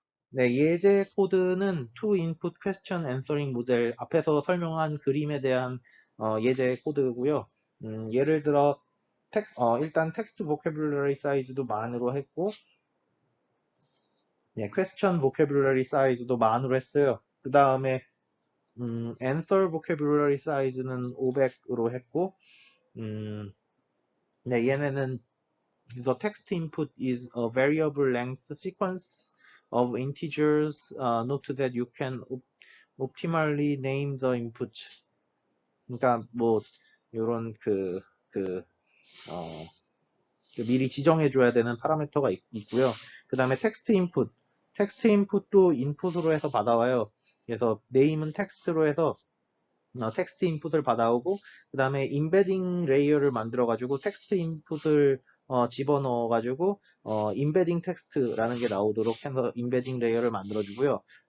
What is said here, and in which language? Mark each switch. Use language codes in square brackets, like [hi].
[ko] 네, 예제 코드는 to input question answering 모델 앞에서 설명한 그림에 대한 예제 코드고요. 예를 들어 일단 텍스트 vocabulary 사이즈도 만으로 했고, 네, question vocabulary 사이즈도 만으로 했어요. 그 다음에 answer vocabulary 사이즈는 500으로 했고, 음, 네, 얘네는 [en] the text input is a variable length sequence of integers. Note that you can optimally name the input. [ko] 그러니까 뭐 이런 어, 미리 지정해 줘야 되는 파라미터가 있고요. 그 다음에 텍스트 인풋도 인풋으로 해서 받아와요. 그래서 네임은 텍스트로 해서 텍스트 인풋을 받아오고 그 다음에 임베딩 레이어를 만들어 가지고 텍스트 인풋을 집어넣어 가지고 임베딩 텍스트라는 게 나오도록 해서 임베딩 레이어를 만들어 주고요.